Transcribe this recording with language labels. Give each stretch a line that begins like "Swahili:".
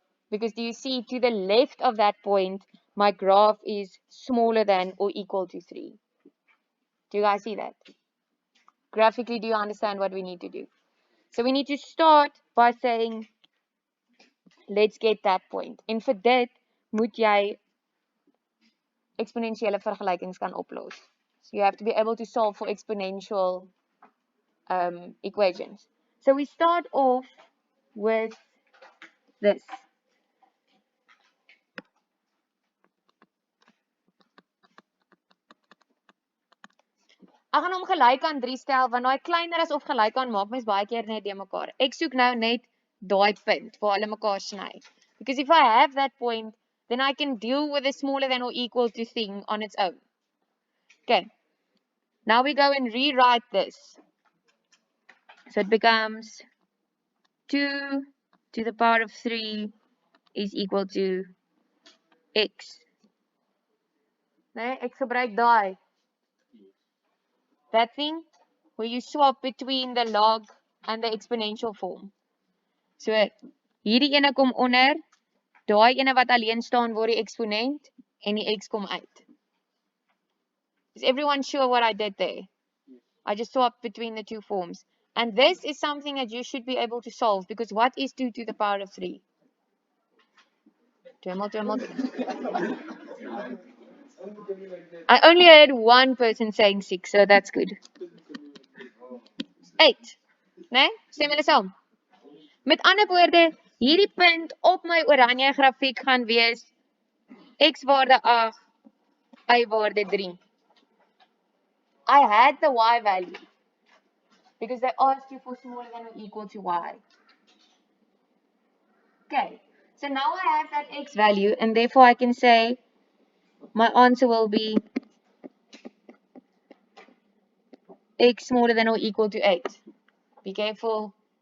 English: Because do you see, to the left of that point, my graph is smaller than or equal to 3. Do you guys see that? Graphically, do you understand what we need to do? So we need to start by saying, let's get that point.
Afrikaans: En vir dit moet jy exponentiële vergelykings kan oplos.
English: So you have to be able to solve for exponential equations. So we start off with this.
Afrikaans: Ek gaan hom gelyk aan 3 stel, want daai kleiner as of gelyk aan maak mens baie keer net de mekaar. Ek soek nou net daai punt waar hulle mekaar sny.
English: Because if I have that point, then I can deal with a smaller than or equal to thing on its own. Okay. Now we go and rewrite this. So it becomes 2 to the power of 3 is equal to x.
Afrikaans: Nee, ek gebruik daai.
English: That thing where you swap between the log and the exponential form.
Afrikaans: So hierdie ene kom onder, daai ene wat alleen staan word die eksponent en die x kom uit.
English: Is everyone sure what I did there? I just swapped between the two forms. And this is something that you should be able to solve, because what is 2 to the power of 3? 2 more. I only heard one person saying 6, so that's good.
Afrikaans: 8. Nee? Stem julle saam? Met ander woorde, hierdie punt op my oranje grafiek gaan wees x waarde 8, y waarde 3.
English: I had the y value because they asked you for smaller than or equal to y. Okay, so now I have that x value, and therefore I can say my answer will be x smaller than or equal to 8. Be careful.